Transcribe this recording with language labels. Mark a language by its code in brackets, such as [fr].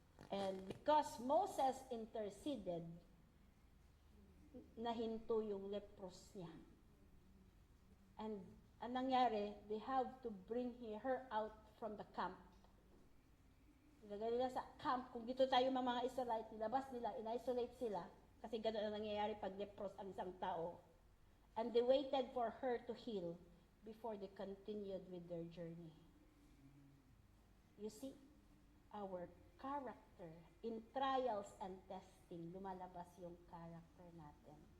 [en] And because Moses interceded, [tl] nahinto yung leprosy niya. [en] And [tl] ang nangyari, [en] they have to bring her out from the camp. [tl] Ilagay nila sa camp, kung dito tayo mga Israelite, nilabas nila, in-isolate sila, kasi gano'n ang nangyayari pag lepros ang isang tao. [en] And they waited for her to heal before they continued with their journey. You see, our character, in trials and testing, [tl] lumalabas yung character natin.